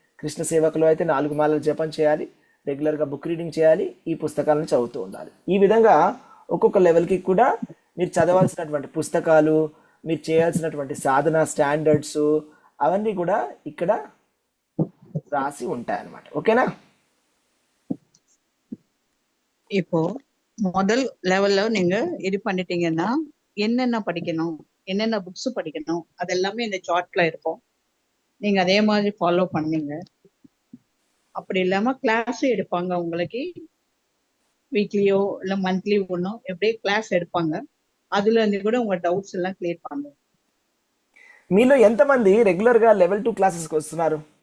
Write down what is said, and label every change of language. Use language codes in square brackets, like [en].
[te] కృష్ణ సేవకులు అయితే 4 మాలలు జపం చేయాలి, రెగ్యులర్గా బుక్ రీడింగ్ చేయాలి, ఈ పుస్తకాలను చదువుతూ ఉండాలి. ఈ విధంగా ఒక్కొక్క లెవెల్కి కూడా మీరు చదవాల్సినటువంటి పుస్తకాలు, మీరు చేయాల్సినటువంటి సాధన స్టాండర్డ్స్ అవన్నీ కూడా ఇక్కడ రాసి ఉంటాయి అన్నమాట. ఓకేనా? [ta] இப்போ முதல் லெவல்ல நீங்க இது பண்ணிட்டீங்கன்னா என்னென்ன படிக்கணும், என்னென்ன புக்ஸ் படிக்கணும் அது எல்லாமே இந்த சார்ட்ல இருக்கும். நீங்க அதே மாதிரி ஃபாலோ பண்ணீங்க. அப்படி இல்லாம கிளாஸ் எடுப்பாங்க உங்களுக்கு, வீக்லியோ இல்ல மந்த்லி ஒன்னோ எப்படியே கிளாஸ் எடுப்பாங்க. அதுல இருந்து கூட உங்க டவுட்స్ எல்லாம் கிளியర్ பண்ணுங்க. [te] మీలో ఎంతమంది రెగ్యులర్గా లెవెల్ 2 క్లాసెస్కి వస్తున్నారు?